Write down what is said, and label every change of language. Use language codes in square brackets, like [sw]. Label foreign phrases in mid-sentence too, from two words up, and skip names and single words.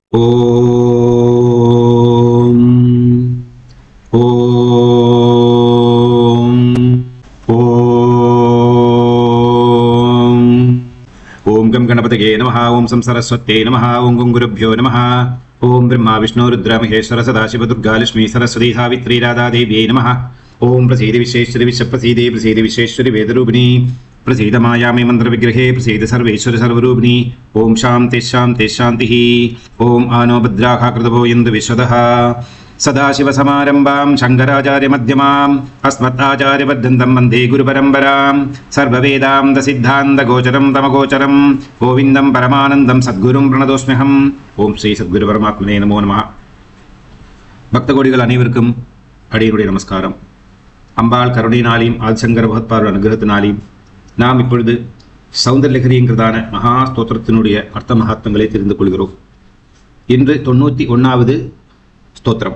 [sa] ॐ ॐ ॐ ॐ गं गणपतये नमः ॐ सं सरस्वत्यै नमः ॐ गं गुरुभ्यो नमः ॐ ब्रह्मा विष्णु रुद्र महेश्वर सदाशिव दुर्गा लक्ष्मी सरस्वती सावित्री राधा देव्यै नमः ॐ प्रसीद विश्वेश्वरि विश्वप्रसीदे प्रसीद विश्वेश्वरि वेदरूपिणि प्रसीद मायामे मंत्र विग्रहे प्रसीद सर्वेश्वर सर्वरूपिणी ओम शांति शांति शांति ओम आनो भद्राखाकृतभो यन्तु विश्वदः सदाशिव समारंभां शंकराचार्य मध्यमाम् अस्मदाचार्यपर्यन्तं वन्दे गुरुपरम्परां सर्ववेदान्त सिद्धान्त गोचरं तमगोचरं गोविन्दं परमानन्दं सद्गुरुं प्रणतोऽस्म्यहम् ओम श्री सद्गुरु परमात्मने नमो नमः [ta] பக்தகோடிகள் அனைவருக்கும் அடியனுடைய நமஸ்காரம். அம்பாள் கருணையினாலையும் ஆதிசங்கர பகவத்பாதர் அனுகிரகத்தினாலையும் நாம் இப்பொழுது சௌந்தரலஹரிங்கிறதான மகா ஸ்தோத்திரத்தினுடைய அர்த்த மகாத்மங்களை தெரிந்து கொள்கிறோம். இன்று 91வது ஸ்தோத்திரம்.